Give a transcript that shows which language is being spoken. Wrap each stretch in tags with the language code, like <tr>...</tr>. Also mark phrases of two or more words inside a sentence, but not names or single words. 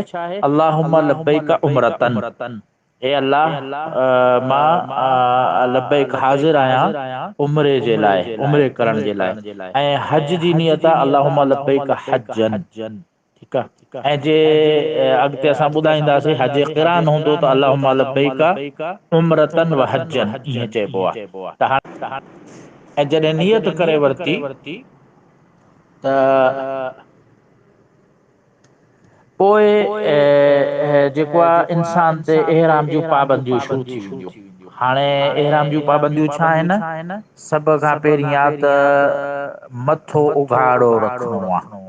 <ar>اللهم لبيك عمرة,</ar> <sd>हे अल्लाह मां लब्बैक हाज़िर आहियां उमिरे जे लाइ, उमिरे करण जे लाइ। ऐं हज जी नियत आहे</sd> <ar>اللهم لبيك حجا.</ar> <sd>ठीकु आहे। ऐं जे अॻिते असां ॿुधाईंदासीं हज क़िरान हूंदो त</sd> <ar>اللهم لبيك عمرة وحجا,</ar> <sd>ईअं चइबो आहे। त हाणे ऐं जॾहिं नियत करे वरिती त पोइ जेको आहे इंसान ते एहराम जूं पाबंदियूं शुरू थी वेंदियूं। हाणे एहराम जूं पाबंदियूं छा आहिनि? सभ खां पहिरीं आहे त मथो उघाड़ो रखिणो आहे।</sd>